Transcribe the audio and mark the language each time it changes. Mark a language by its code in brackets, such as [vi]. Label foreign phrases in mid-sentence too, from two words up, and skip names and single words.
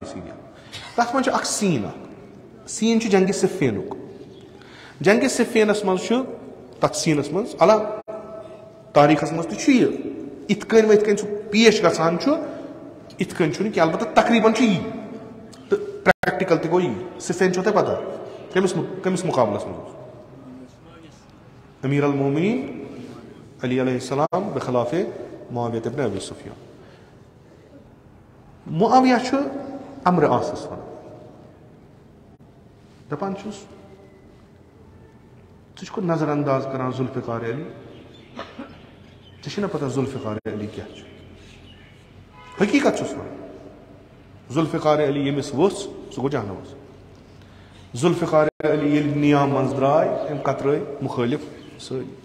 [ks] سیٖریل تتھ منٛز چھُ اکھ سیٖن چھُ جنگہِ صفیٖنُک جنگہِ صفیٖنس منٛز چھُ تتھ سیٖنس منٛز علاوٕ تاریٖخس منٛز تہِ چھُ یہِ یِتھ کٔنۍ وِتھ کٔنۍ سُہ پیش گژھان چھُ یِتھ کٔنۍ چھُنہٕ کینٛہہ البتہ تقریٖبن چھُ یی تہٕ پریکٹِکل تہِ گوٚو یی صفین چھو تۄہہِ پتہ کٔمِس مُقابلس منٛز اوس امیر المومنیٖن علی [ar] علیہ السلام [ks] بخلاف معاویہ ابن ابی سفیان معاویہ چھُ امرِ عاصس ونان دپان چھُس ژٕ چھُکھ نظر انداز کران ذوالفقار علی ژےٚ چھے نہ پتہ ذوالفقار علی کیٛاہ چھُ حقیٖقت چھُس ونان ذوالفقار علی ییٚمِس ؤژھ سُہ گوٚو جہنمس ذوالفقار علی ییٚلہِ نیام منٛز درٛاے أمۍ کترٲے مُخٲلِف سٲری